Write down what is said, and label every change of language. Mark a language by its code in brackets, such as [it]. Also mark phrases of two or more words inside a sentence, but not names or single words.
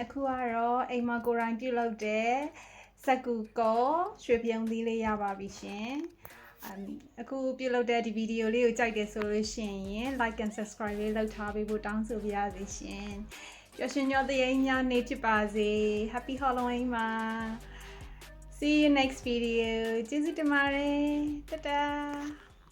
[my] ကတော့အိမ်မှာကိုယ်တိုင်ပြုလုပ်တဲ့စက်ကူကောရွှေပြုံသီးလေးရပါပြီရှင်အခုပြုလုပ်တဲ့ဒီဗီဒီယိုလေးကိုကြိုက်တယ်ဆိုလို့ရှိရင် [en] like and subscribe [my] လေးလုပ်ထားပေးဖို့တောင်းဆိုပါရစေရှင်ပျော်ရွှင်ကြောသရေညနေ့ဖြစ်ပါစေ [en] Happy Halloween [my] ပါ [en] See you next video [my] ကျေးဇူးတင်ပါတယ်တတာ